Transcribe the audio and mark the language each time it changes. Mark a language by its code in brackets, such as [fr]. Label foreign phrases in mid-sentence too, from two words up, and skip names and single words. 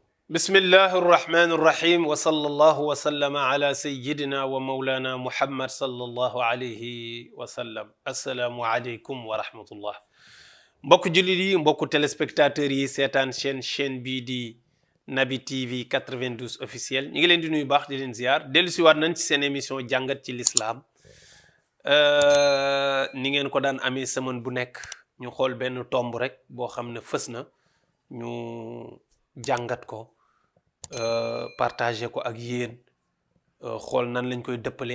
[ar] بسم الله الرحمن الرحيم وصلى الله وسلم على سيدنا ومولانا محمد صلى الله عليه وسلم السلام عليكم ورحمة الله [wo] mbokk jullit yi mbokk téléspectateurs yi seetaan chaîne bii di Naby TV 92 officiel ñu ngi leen di nuyu baax di leen ziar dellu si waat nañ ci seen émission jàngat ci l'islam ni ngeen ko daan amee semaine bu nekk ñu xool benn tomb rek boo xam ne fës na ñu jàngat ko partagé ko ak yéen xool nan lañ koy dëppalee